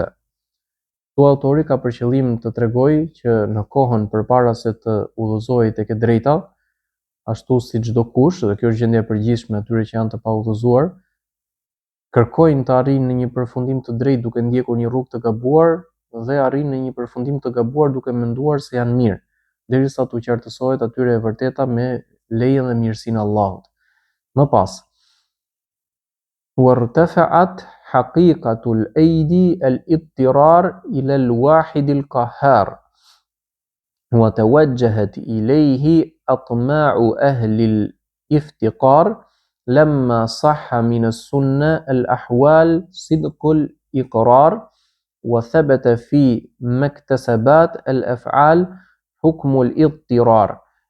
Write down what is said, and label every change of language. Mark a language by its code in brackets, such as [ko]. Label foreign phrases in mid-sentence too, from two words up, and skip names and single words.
[sq] Këtu autori ka për qëllim të tregojë që në kohën përpara se të udhëzohej tek e drejta, ashtu si çdo kush, dhe kjo është gjendja e përgjithshme atyre që janë të paudhëzuar, kërkojnë të arrijnë në një përfundim të drejtë duke ndjekur një rrugë të gabuar dhe arrijnë në një përfundim të gabuar duke menduar se janë mirë, derisa t'u qartësohet atyre e vërteta me lejen dhe mirësinë e Allahut. Më pas, [ar] وارتفعت حقيقة الأيدي الاضطرار إلى الواحد القهار وتوجهت إليه أطماع أهل الافتقار لما صح من السنة الأحوال صدق الإقرار وثبت في مكتسبات الأفعال حكم الاضطرار